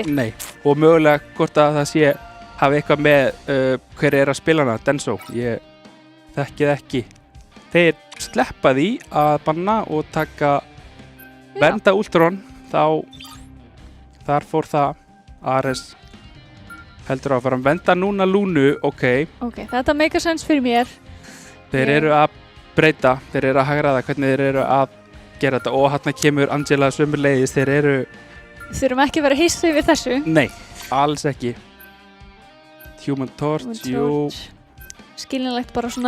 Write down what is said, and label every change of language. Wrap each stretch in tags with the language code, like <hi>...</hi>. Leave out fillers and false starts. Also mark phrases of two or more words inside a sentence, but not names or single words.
<is>Nei, og mögulega hvort að það hafi eitthvað með hver er að spila hana, Denso. Ég þekki það ekki. Þeir sleppa því að banna og taka vernda Ultron, þar fór það. Ares heldur að fara að venda núna Lúnu, ok, þetta</is> <en>make a sense</en> <is>fyrir mér. þeir eru að breyta, þeir eru að hagraða hvernig þeir eru að gera þetta og hérna kemur Angela sömuleiðis, þeir eru Þurfum ekki að vera hissa yfir þessu. nei, alls ekki. Human Torch, jú, Skiljanlegt bara svona.</is>